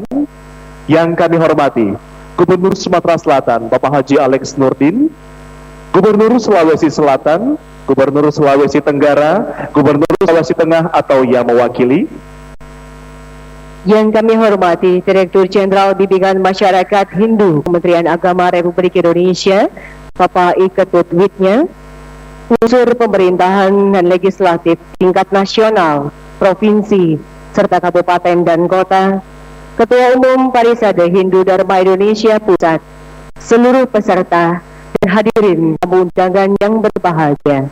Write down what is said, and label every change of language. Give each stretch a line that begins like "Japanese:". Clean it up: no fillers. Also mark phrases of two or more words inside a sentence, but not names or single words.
Indonesian: Yang kami hormati Gubernur Sumatera Selatan Bapak Haji Alex Nurdin, Gubernur Sulawesi Selatan, Gubernur Sulawesi Tenggara, Gubernur Sulawesi Tengah atau yang mewakili. Yang kami hormati Direktur Jenderal Bimbingan Masyarakat Hindu Kementerian Agama Republik Indonesia Bapak I Ketut Widnya, unsur pemerintahan dan legislatif tingkat nasional, provinsi, serta kabupaten dan kota, Ketua Umum Parisade Hindu Dharma Indonesia Pusat, seluruh peserta dan hadirin tamu undangan yang berbahagia.